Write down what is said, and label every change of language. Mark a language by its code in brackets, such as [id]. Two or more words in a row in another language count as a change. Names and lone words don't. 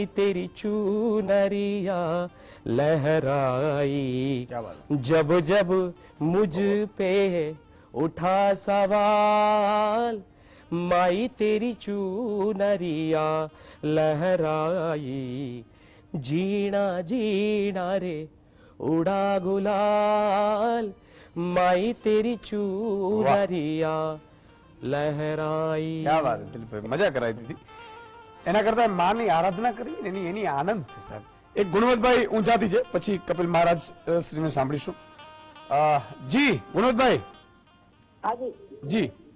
[hi] तेरी चूनरिया लहराई, जब जब मुझ पे उठा सवाल, माई तेरी चूनरिया लहराई, जीना जीना रे उड़ा गुलाल, माई तेरी चूनरिया લહેરાઈ. [gu] ક્યા વાત છે દિલીપભાઈ, મજા કરાવી દીધી. એના કરતા માની આરાધના કરવી ને એની આનંદ છે સાહેબ. એક ગુણવંતભાઈ ઊંચાથી છે, પછી કપિલ મહારાજ શ્રીને સાંભળીશું. જી ગુણવંતભાઈ. હાજી જી